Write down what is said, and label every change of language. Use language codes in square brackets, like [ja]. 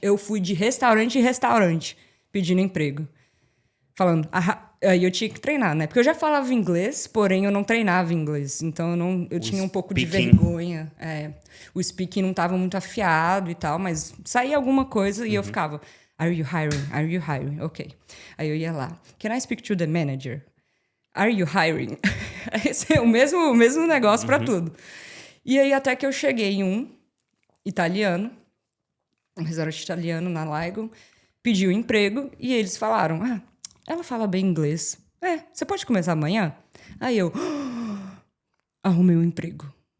[pt] Eu fui de restaurante em restaurante pedindo emprego. Falando, aí eu tinha que treinar, né? Porque eu já falava inglês, porém eu não treinava inglês. Então eu tinha um pouco de vergonha. O speaking não estava muito afiado e tal, mas saía alguma coisa e eu ficava, [en] are you hiring? Are you hiring? Ok. [pt] Aí eu ia lá, [en] can I speak to the manager? Are you hiring? [pt] Esse é o mesmo negócio para tudo. E aí até que eu cheguei em um italiano, um restaurante italiano na Ligon, pedi o emprego e eles falaram, ela fala bem inglês. Você pode começar amanhã? Aí eu arrumei um emprego.